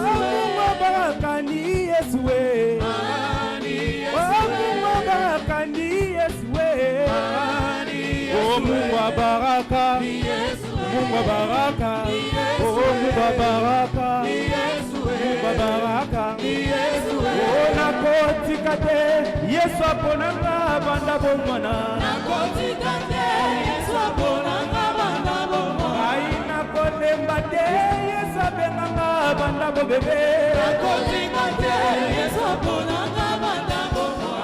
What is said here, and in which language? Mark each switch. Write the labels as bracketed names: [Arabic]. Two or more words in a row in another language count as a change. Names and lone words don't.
[Swahili] Oh, Mungu baraka ni Yesu. Ami Yesu. Oh, Mungu baraka ni Yesu. Ami Yesu. Oh, Mungu baraka ni Yesu. Mungu baraka ni Yesu. Oh, Mungu baraka ni Yesu. Mungu baraka ni Yesu. [Lingala] Oh, nakotika te Yesu aponanga banda bomwana. Nakotika te Yesu aponanga banda bomwana. Ai nakolemba te Yesu abenanga banda bobebe. Nakotika te Yesu aponanga banda bomwana.